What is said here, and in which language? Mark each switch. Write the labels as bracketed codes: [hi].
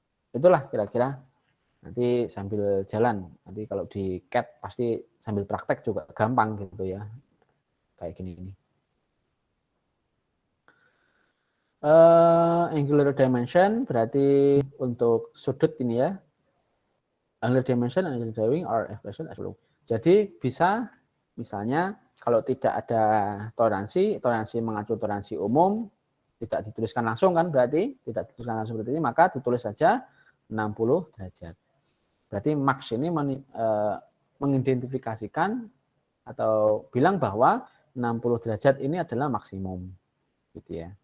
[id] Itulah kira-kira. Nanti sambil jalan. Nanti kalau di CAD pasti sambil praktek juga gampang gitu ya. Kayak gini. Angular dimension berarti untuk sudut ini ya. [en] Angular dimension and drawing are expression as follows. [id] Jadi bisa misalnya kalau tidak ada toleransi mengacu toleransi umum, tidak dituliskan langsung kan berarti, tidak dituliskan langsung seperti ini, maka ditulis saja 60 derajat. Berarti max ini mengidentifikasikan atau bilang bahwa 60 derajat ini adalah maksimum. Gitu ya.